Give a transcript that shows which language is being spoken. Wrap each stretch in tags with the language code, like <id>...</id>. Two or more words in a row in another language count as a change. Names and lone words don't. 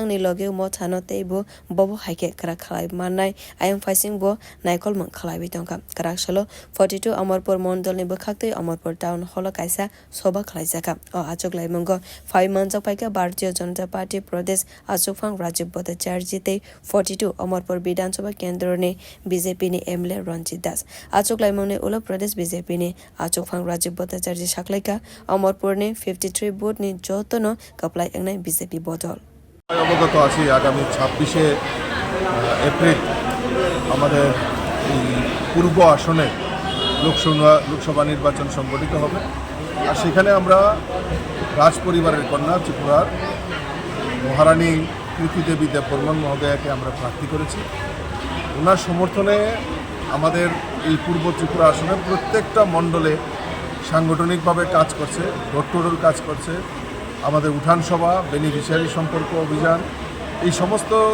<trp>ni loge mo thano teibo bobo haike kwrak khlai mannai ayang faising bo naikol mong khlaibi tongkha kwrak salo 42 Amarpur mondal ni bwkhaktwi Amarpur</trp> <en>town hall</en> <trp>kaisa sabha khlaijaka o achuglaimwng 5 months paika bharatiya janata party pardesh achugphang Rajib batainai te 42 Amarpur vidhan sabha kendra ni BJP ni MLA Ranjit das achuglaimwng ni ulo pradesh BJP ni achugphang Rajib bhattacharjee saklaika Amarpur ni 53 vote ni jotono khwlainai BJP Bodol</trp> <bn>অবগত আছি আগামী 26শে এপ্রিল আমাদের এই পূর্ব আসনে লোকসভা নির্বাচন সংগঠিত হবে আর সেখানে আমরা রাজ পরিবারের কন্যা ত্রিপুরার মহারানী কৃতি দেবী দebbarman মহোদয়াকে আমরা প্রার্থী করেছি ওনার সমর্থনে আমাদের এই পূর্ব ত্রিপুরা আসনে প্রত্যেকটা মণ্ডলে সাংগঠনিকভাবে কাজ করছে ডোর কাজ করছে আমাদের উঠান সভা বেনিফিশিয়ারি সম্পর্ক অভিযান এই সমস্ত</bn>